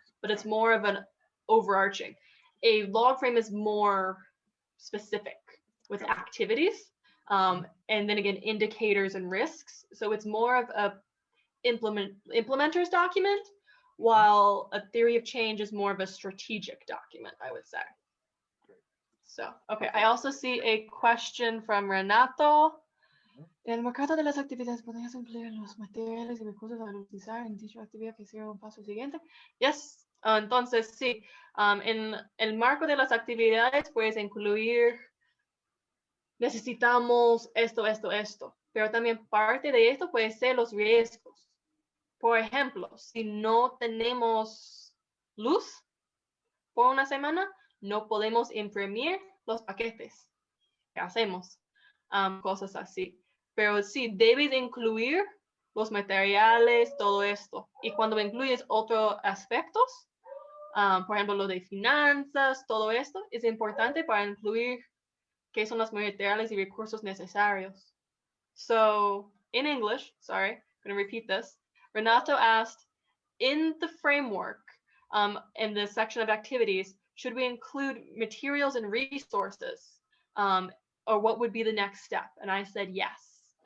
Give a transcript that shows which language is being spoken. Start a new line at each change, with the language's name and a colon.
English: But it's more of an overarching. A log frame is more specific with activities, and then again, indicators and risks. So it's more of a implementer's document, while a theory of change is more of a strategic document, I would say. So, okay, I also see a question from Renato.
Spanish: En el mercado de las actividades podrías incluir los materiales y recursos a utilizar en dicha actividad que sea un paso siguiente. Yes, entonces sí, en el marco de las actividades puedes incluir, necesitamos esto, pero también parte de esto puede ser los riesgos. Por ejemplo, si no tenemos luz por una semana, no podemos imprimir los paquetes. ¿Qué hacemos? Cosas así. Pero sí, debes incluir los materiales, todo esto. Y cuando incluyes otros aspectos, por ejemplo, lo de finanzas, todo esto, es importante para incluir qué son los materiales y recursos necesarios.
English: So, in English, sorry, I'm going to repeat this. Renato asked, in the framework, in the section of activities, should we include materials and resources? Or what would be the next step? And I said, yes.